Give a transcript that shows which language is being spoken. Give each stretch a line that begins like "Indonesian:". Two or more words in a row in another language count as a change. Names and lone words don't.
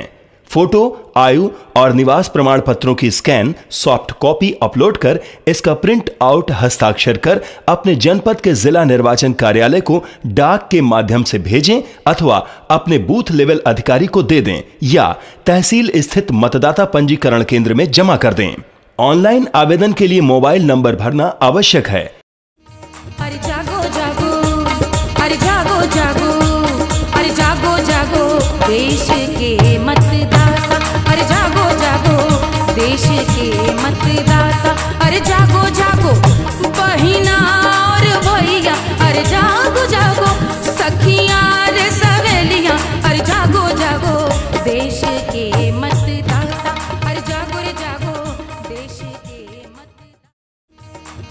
Hindi: फोटो, आयु और निवास प्रमाण पत्रों की स्कैन
English: soft copy
Hindi: अपलोड कर इसका
English: print out
Hindi: हस्ताक्षर कर अपने जनपद के जिला निर्वाचन कार्यालय को डाक के माध्यम से भेजें अथवा अपने
English: booth level
Hindi: अधिकारी को दे दें या तहसील स्थित मतदाता पंजीकरण केंद्र में जमा कर दें। ऑनलाइन आवेदन के लिए
English: mobile number
Hindi: भरना आवश्यक है। अरे जागो जागो, अरे जागो जागो, अरे जागो जागो देश के मतदाता, अरे जागो जागो देश के मतदाता, अरे जागो जागो बहिना और भैया, अरे जागो जागो सखियां रे सहेलियां, अरे जागो जागो देश के मतदाता, अरे जागो रे जागो देश के मतदाता।